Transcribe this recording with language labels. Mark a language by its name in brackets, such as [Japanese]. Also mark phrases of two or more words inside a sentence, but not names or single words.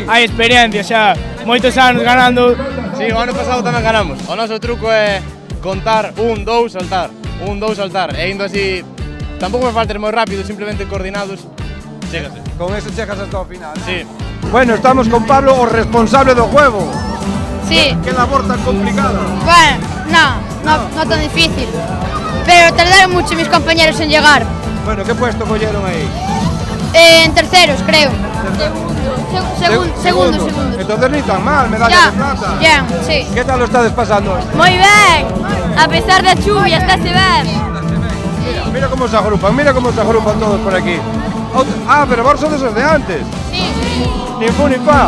[Galician] Hai experiencia xa, moitos anos ganando. Sí, o ano pasado tamén ganamos. O noso truco é contar 1, 2, saltar. 1, 2, saltar. E indo así, tampouco me falta moi rápido, simplemente coordinados, chégase. Con eso chegas hasta o final. Sí. Bueno, estamos con Pablo, o responsable do juego. Sí. Que labor tan complicada. [Spanish] Bueno, no tan difícil. Pero tardaron mucho mis compañeros en llegar. Bueno, ¿qué puesto cogieron ahí? En terceros, creo. Segundo. Entonces ni tan mal, medalla de plata. Ya, sí. ¿Qué tal lo estás pasando? [Galician] Moi ben, a pesar da chuvia, estáse ben. [Spanish] Mira cómo se agrupan todos por aquí. [Galician] Pero vos sois esos de antes. Sí. [Spanish] Ni fu ni fa.